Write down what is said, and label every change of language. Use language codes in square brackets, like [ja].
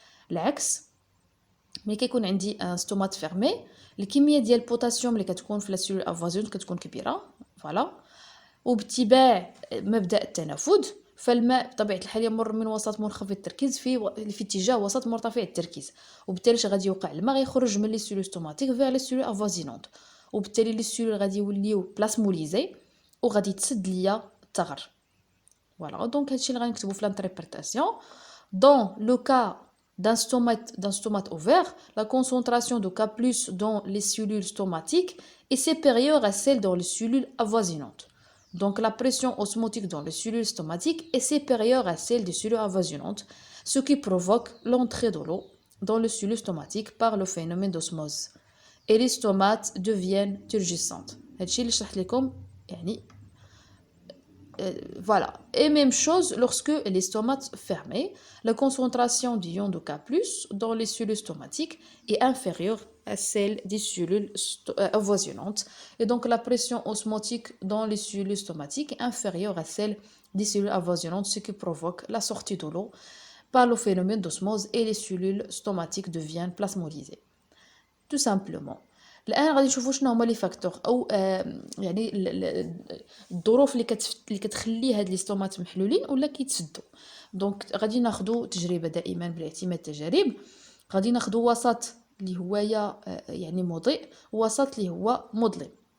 [ar] العكس ملي كيكون عندي ان ستومات فيرمي الكميه ديال البوتاسيوم اللي كتكون في لا سيلول افوازيون كتكون كبيره فوالا، وباتباع مبدا التنافد فالماء بطبيعه الحال يمر من وسط منخفض التركيز في اتجاه وسط مرتفع التركيز، وبالتالي اش غادي يوقع؟ الماء غيخرج من لي سيلول ستوماتيك فيغ لي سيلول افوازينونت، وبالتالي لي سيلول غادي يوليو بلاسموليزي وغادي تسد ليا الثغر فوالا. دونك هادشي اللي غنكتبو في لانتربريتاسيون. [fr] Dans le cas d'un stomate ouvert, la concentration de K+ dans les cellules stomatiques est supérieure à celle dans les cellules avoisinantes. Donc la pression osmotique dans les cellules stomatiques est supérieure à celle des cellules avoisinantes, ce qui provoque l'entrée de l'eau dans les cellules stomatiques par le phénomène d'osmose. Et les stomates deviennent turgescentes. [ar] هادشي اللي شرحت لكم يعني voilà. [fr] Et même chose lorsque les stomates fermés, la concentration d'ions de K+ dans les cellules stomatiques est inférieure à celle des cellules avoisinantes. Et donc la pression osmotique dans les cellules stomatiques est inférieure à celle des cellules avoisinantes, ce qui provoque la sortie de l'eau par le phénomène d'osmose et les cellules stomatiques deviennent plasmodisées. Tout simplement. [ar] الان غادي نشوفوا شنو هما لي فاكتور او يعني الظروف اللي كتخلي هاد لي ستومات محلولين ولا كيتسدوا. دونك غادي ناخذوا تجربه دائما بالاعتماد التجارب، غادي ناخذوا وسط اللي هو يعني مضيء ووسط اللي هو مظلم.